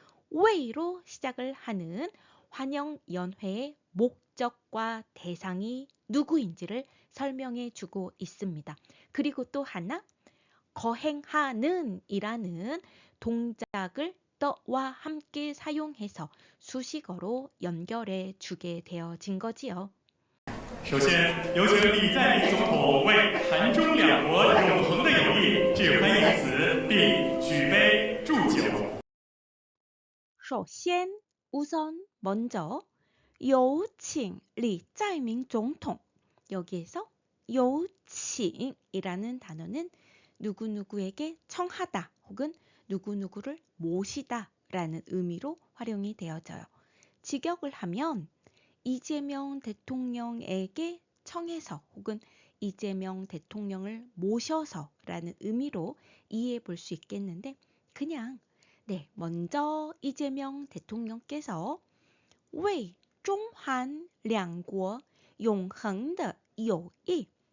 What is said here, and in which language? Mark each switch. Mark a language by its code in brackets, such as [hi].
[ko] 왜로 시작을 하는 환영연회의 목적과 대상이 누구인지를 설명해 주고 있습니다. 그리고 또 하나, 거행하는 이라는 동작을 더와 함께 사용해서 수식어로 연결해 주게 되어진 거지요. [zh] 首先，有请李在明总统为韩中两国永恒的友谊致欢迎词，并举杯祝酒。首先, [ko] 우선 먼저 [zh] 有请 李在明总统. [ko] 여기에서 有请이라는 단어는 누구누구에게 청하다 혹은 누구누구를 모시다 라는 의미로 활용이 되어져요. 직역을 하면 이재명 대통령에게 청해서 혹은 이재명 대통령을 모셔서 라는 의미로 이해해 볼 수 있겠는데 그냥 먼저 이재명 대통령께서 [zh] 为中韩两国永恒的友谊